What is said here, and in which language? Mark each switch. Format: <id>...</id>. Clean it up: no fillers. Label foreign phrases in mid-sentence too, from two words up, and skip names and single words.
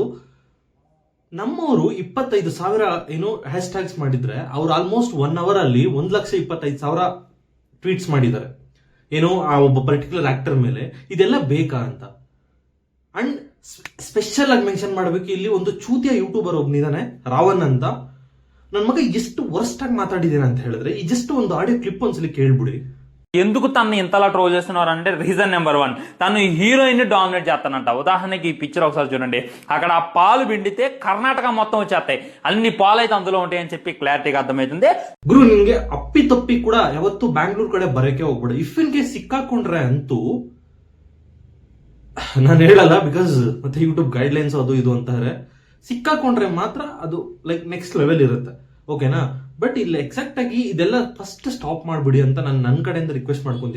<kn>ನಮ್ಮವರು 25,000 ಏನೋ</kn> <en>hash tags</en> <kn>ಮಾಡಿದ್ರೆ ಅವ್ರು</kn> <en>almost 1 hour</en> <kn>ಅಲ್ಲಿ 1,25,000 ಟ್ವೀಟ್ಸ್ ಮಾಡಿದ್ದಾರೆ ಏನೋ ಆ ಒಬ್ಬ</kn> <en>particular actor</en> <kn>ಮೇಲೆ. ಇದೆಲ್ಲ ಬೇಕಾ ಅಂತ.</kn> <en>and special</en> <kn>ಆಗಿ ಮೆನ್ಷನ್ ಮಾಡಬೇಕು, ಇಲ್ಲಿ ಒಂದು ಚೂತಿಯ ಯೂಟ್ಯೂಬರ್ ಒಬ್ಬನಿದಾನೆ ರಾವನ್ ಅಂತ. ನನ್ನ ಮಗ ಎಷ್ಟು ವರ್ಸ್ಟ್ ಆಗಿ ಮಾತಾಡಿದ್ದೇನೆ ಅಂತ ಹೇಳಿದ್ರೆ ಈ ಜಸ್ಟ್ ಒಂದು</kn> <en>audio clip</en> <kn>ಒಂದ್ಸಲಿ ಕೇಳ್ಬಿಡಿ.</kn> <te>ఎందుకు తనని ఇంతలా ట్రోల్ చేస్తున్నారు అంటే</te> <en>reason number 1,</en> <te>తను</te> <en>heroine dominate</en> <te>చేస్తానంట. ఉదాహరణకి ఈ పిక్చర్ ఒకసారి చూడండి, అక్కడ ఆ పాలు పిండితే కర్ణాటక మొత్తం వచ్చేస్తాయి, అన్ని పాలు అయితే అందులో ఉంటాయని చెప్పి క్లారిటీగా అర్థమవుతుంది.</te> <kn>ಗುರು ನಿಮ್ಗೆ ಅಪ್ಪಿ ತಪ್ಪಿ ಕೂಡ ಯಾವತ್ತು ಬ್ಯಾಂಗ್ಳೂರ್ ಕಡೆ ಬರಕ್ಕೆ ಹೋಗ್ಬೇಡ.</kn> <en>if in case</en> <kn>ಸಿಕ್ಕಾಕೊಂಡ್ರೆ ಅಂತೂ ನಾನು ಹೇಳಲ್ಲ, ಬಿಕಾಸ್ ಮತ್ತೆ</kn> <en>YouTube guide lines</en> <kn>ಅದು ಇದು ಅಂತಾರೆ. ಸಿಕ್ಕಾಕೊಂಡ್ರೆ ಮಾತ್ರ ಅದು</kn> <en>like next level</en> <kn>ಇರುತ್ತೆ, ಓಕೆನಾ? ಬಟ್ ಇಲ್ಲಿ ಎಕ್ಸಾಕ್ಟ್ ಆಗಿ ಇದೆಲ್ಲ ಫಸ್ಟ್ ಸ್ಟಾಪ್ ಮಾಡ್ಬಿಡಿ ಅಂತ ನಾನು ನನ್ನ ಕಡೆಯಿಂದ ರಿಕ್ವೆಸ್ಟ್ ಮಾಡ್ಕೊಂತೀನಿ.</kn>